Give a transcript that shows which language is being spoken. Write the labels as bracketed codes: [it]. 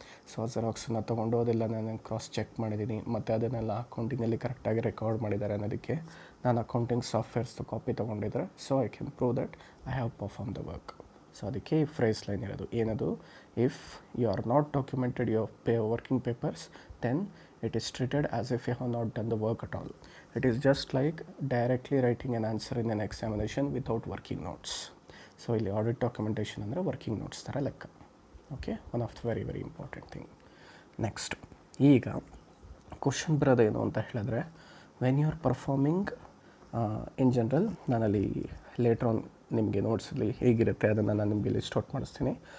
[kn] So ಆ ಜೆರಾಕ್ಸನ್ನು ತೊಗೊಂಡು ಅದೆಲ್ಲ ನಾನು ಕ್ರಾಸ್ ಚೆಕ್ ಮಾಡಿದ್ದೀನಿ, ಮತ್ತು ಅದನ್ನೆಲ್ಲ ಅಕೌಂಟಿಂಗಲ್ಲಿ ಕರೆಕ್ಟಾಗಿ ರೆಕಾರ್ಡ್ ಮಾಡಿದ್ದಾರೆ ಅನ್ನೋದಕ್ಕೆ ನಾನು accounting ಸಾಫ್ಟ್ವೇರ್ಸ್ದು copy ತೊಗೊಂಡಿದ್ರೆ [en] So I can prove that I have perform the work. [kn] So ಅದಕ್ಕೆ ಈ ಫ್ರೇಸ್ ಲೈನ್ ಇರೋದು ಏನದು, [en] If you are not documented your working papers then it is treated as if you have not done the work at all. It is just like directly writing an answer in an examination without working notes. [kn] So ಇಲ್ಲಿ audit documentation ಅಂದರೆ working notes ಥರ ಲೆಕ್ಕ. Okay, [en] One of the very very important thing. [kn] Next, ಈಗ question ಬರೋದೇನು ಅಂತ ಹೇಳಿದ್ರೆ, [en] when you are performing in general, [kn] ನಾನಲ್ಲಿ later on ನಿಮಗೆ ನೋಟ್ಸಲ್ಲಿ ಹೇಗಿರುತ್ತೆ ಅದನ್ನು ನಾನು ನಿಮಗೆ ಲಿಸ್ಟ್ ಔಟ್ ಮಾಡಿಸ್ತೀನಿ.